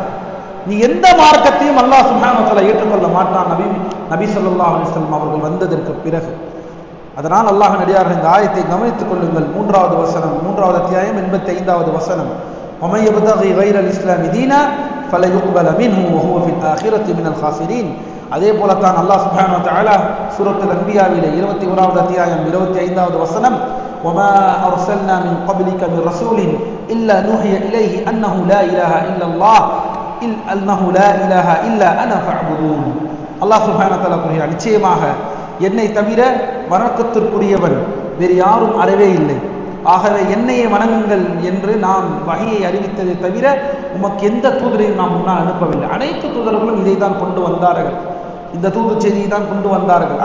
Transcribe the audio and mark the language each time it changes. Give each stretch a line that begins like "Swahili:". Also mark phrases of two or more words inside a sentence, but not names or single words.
Tamil: நீ எந்த மார்க்கத்தையும்
Arabic: الله سبحانه وتعالى
Tamil: ஏற்றுக்கொள்ள மாட்டான் நபி
Arabic: صلى الله عليه وسلم
Tamil: அவர்கள் வந்ததற்கு பிறகு. அதனால் அல்லாஹ்வின் அடியார்கள் இந்த ஆயத்தை கவனித்துக் கொள்ளுங்கள். 3வது வசனம், 3வது அத்தியாயம் 85வது வசனம்.
Arabic: وَمَن يَبْتَغِي غَيْرَ الْإِسْلَامِ دِينًا فَلَيُقْبَلَ مِنْهُ وَهُوَ فِي الْآخِرَةِ مِنَ الْخَاسِرِينَ.
Tamil: அதே போலத்தான்
Arabic: الله سبحانه وتعالى
Tamil: சூரத்துல் அன்பியாவிலே 21வது அத்தியாயம் 25வது வசனம்,
Arabic: وَمَا أَرْسَلْنَا مِنْ قَبْلِكَ مِنْ رَسُولٍ إِلَّا نُوحِيَ إِلَيْهِ أَنَّهُ لَا إِلَهَ إِلَّا اللَّهُ أَنَّهُ لَا إِلَهَ إِلَّا أَنَا فَاعْبُدُونِ. الله سبحانه وتعالى
Tamil: கூறுகிறார், நிச்சயமாக என்னை தவிர வணக்கத்திற்குரியவன் வேறு யாரும் அறவே இல்லை. ஆகவே என்னையே வணங்குங்கள் என்று நாம் வகையை அறிவித்ததை தவிர உமக்கு எந்த தூதரையும் நாம் முன்னால் அனுப்பவில்லை. அனைத்து தூதர்களும் இதை தான் கொண்டு வந்தார்கள், இந்த தூது செய்தியை தான் கொண்டு வந்தார்கள்.